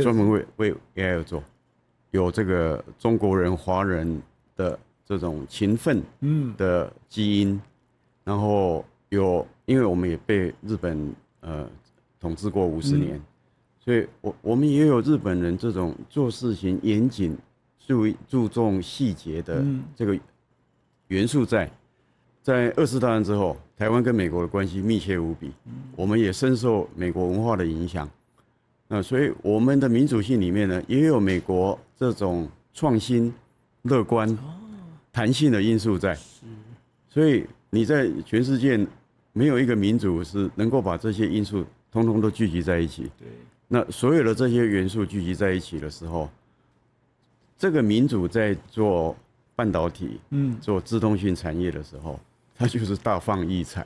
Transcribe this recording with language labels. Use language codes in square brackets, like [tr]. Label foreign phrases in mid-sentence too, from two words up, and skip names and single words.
[zh] 專門為 AI 而做，有這個中國人、華人的這種勤奮的基因，然後因為我們也被日本統治過50年，所以我們也有日本人這種做事情嚴謹、注重細節的這個元素在。在2次大戰之後，台灣跟美國的關係密切無比，我們也深受美國文化的影響。那所以我們的民主性裡面呢，也有美國這種創新、樂觀、彈性的因素在。所以你在全世界沒有一個民主是能夠把這些因素通通都聚集在一起。那所有的這些元素聚集在一起的時候，這個民主在做半導體、做自動性產業的時候，它就是大放異彩。